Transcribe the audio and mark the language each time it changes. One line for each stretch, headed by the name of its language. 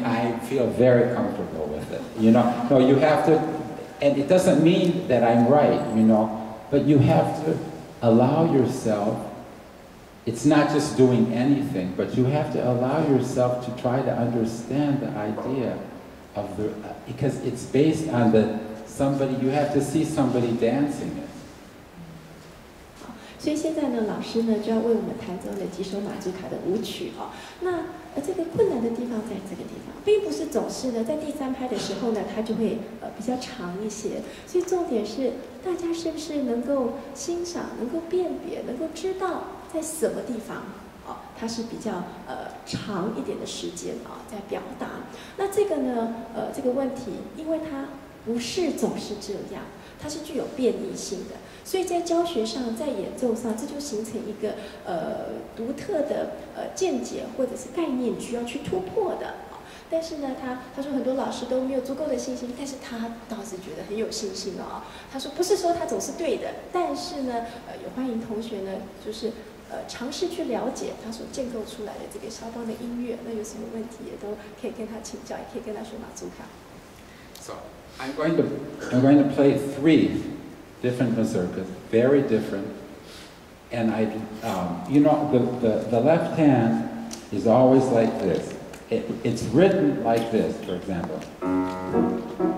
English: I feel very comfortable with it. You know, no, you have to, and it doesn't mean that I'm right, you know, but you have to allow yourself. It's not just doing anything, but you have to allow yourself to try to understand the idea of the, because it's based on somebody, you have to see somebody dancing it.
Chinese: 所以现在呢，老师呢就要为我们弹奏了几首马祖卡的舞曲哦。那这个困难的地方在这个地方，并不是总是呢在第3拍的时候呢，它就会比较长一些。所以重点是大家是不是能够欣赏、能够辨别、能够知道在什么地方哦，它是比较长一点的时间啊在表达。那这个呢这个问题，因为它不是总是这样，它是具有变异性的。所以在教学上，在演奏上，这就形成一个独特的见解或者是概念需要去突破的。但是呢，他说很多老师都没有足够的信心，但是他倒是觉得很有信心哦。他说不是说他总是对的，但是呢，也欢迎同学呢，就是尝试去了解他所建构出来的这个肖邦的音乐。那有什么问题也都可以跟他请教，也可以跟他学马祖卡。
English: So I'm going to play 3 different mazurkas, very different, and you know, the left hand is always like this. It's written like this, for example.